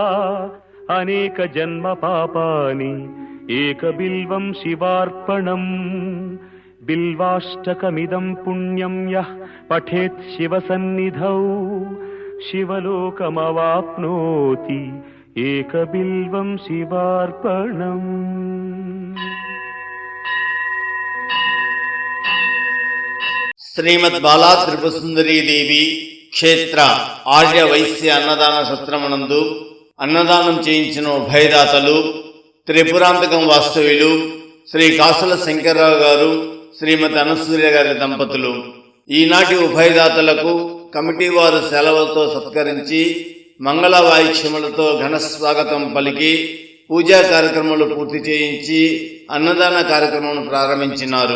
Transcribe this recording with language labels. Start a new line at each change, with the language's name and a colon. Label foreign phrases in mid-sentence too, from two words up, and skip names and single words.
Sanskrit: अनेकजन्मपापानि एकबिल्वं शिवार्पणम् बिल्वाष्टकमिदं पुण्यं यः पठेत् शिवसन्निधौ शिवलोकमवाप्नोति एकबिल्वं शिवार्पणम्।
Telugu: శ్రీమద్ బాలా త్రిపురసుందరీదేవి క్షేత్ర ఆర్య వైశ్య అన్నదాన సత్రమునందు అన్నదానం చేయించిన ఉభయదాతలు త్రిపురాంతకం వాస్తవ్యులు శ్రీ కాసుల శంకర్రావు గారు శ్రీమతి అనసూయ గారి దంపతులు ఈనాటి ఉభయదాతలకు కమిటీ వారు సెలవులతో సత్కరించి మంగళ వాయిద్యములతో ఘన స్వాగతం పలికి పూజా కార్యక్రమాలు పూర్తి చేయించి అన్నదాన కార్యక్రమం ప్రారంభించినారు.